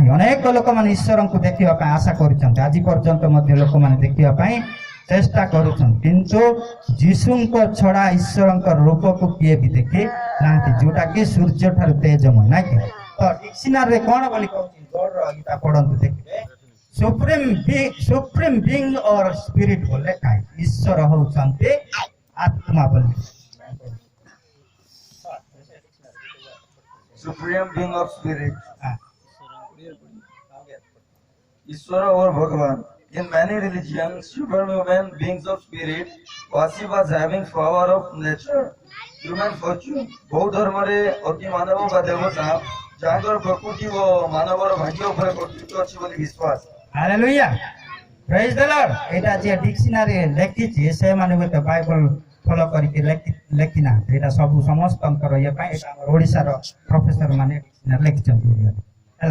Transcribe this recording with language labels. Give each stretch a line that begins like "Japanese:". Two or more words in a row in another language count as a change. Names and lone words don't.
Odia: ଅନେକ ଲୋକମାନେ ଈଶ୍ୱରଙ୍କୁ ଦେଖିବା ପାଇଁ ଆଶା କରୁଛନ୍ତି, ଆଜି ପର୍ଯ୍ୟନ୍ତ ମଧ୍ୟ ଲୋକମାନେ ଦେଖିବା ପାଇଁ ଚେଷ୍ଟା କରୁଛନ୍ତି, କିନ୍ତୁ ଯୀଶୁଙ୍କ ଛଡା ଈଶ୍ୱରଙ୍କ ରୂପକୁ କିଏ ବି ଦେଖି ନାହାନ୍ତି, ଯୋଉଟା କି ସୂର୍ଯ୍ୟ ଠାରୁ ତେଜମୟ, ନାଇଁ କି? ତ ଡିକ୍ସନାରୀରେ କଣ ବୋଲି କହୁଛି ଗଡର ଏଇଟା ପଢନ୍ତୁ ଦେଖିବେ।
English: Supreme Being or Spirit
Odia: ବୋଲି ଲେଖା ହେଇଛି। ଈଶ୍ୱର ହଉଛନ୍ତି ଆତ୍ମା ବୋଲି।
English: Supreme Being of Spirit
Hindi: ईश्वर और भगवान.
English: In many religions, superhuman beings of spirit perceive as having power of nature, human fortune.
Odia: ବୌଦ୍ଧ ଧର୍ମରେ ଅତି ମାନବ ବା ଦେବତା ଯାହାଙ୍କର ପ୍ରକୃତି ଓ ମାନବର ଭାଗ୍ୟ ଉପରେ କର୍ତ୍ତୃତ୍ୱ ଅଛି ବୋଲି ବିଶ୍ୱାସ. ହାଲେଲୁୟା,
English: praise the Lord.
Odia: ଏଇଟା ଯିଏ ଡିକ୍ସନାରୀ ଲେଖିଛି ସେମାନେ ହୁଏତ ବାଇବଲ ଫଲୋ କରିକି ଲେଖି ନାହାନ୍ତି। ଏଇଟା ସବୁ ସମସ୍ତଙ୍କର ଇଏ ପାଇଁ ଏଇଟା ଆମର ଓଡ଼ିଶାର ପ୍ରଫେସର ମାନେ ଡିକ୍ସନାରୀ ଲେଖିଛନ୍ତି ଓଡ଼ିଆରେ, ହେଲା।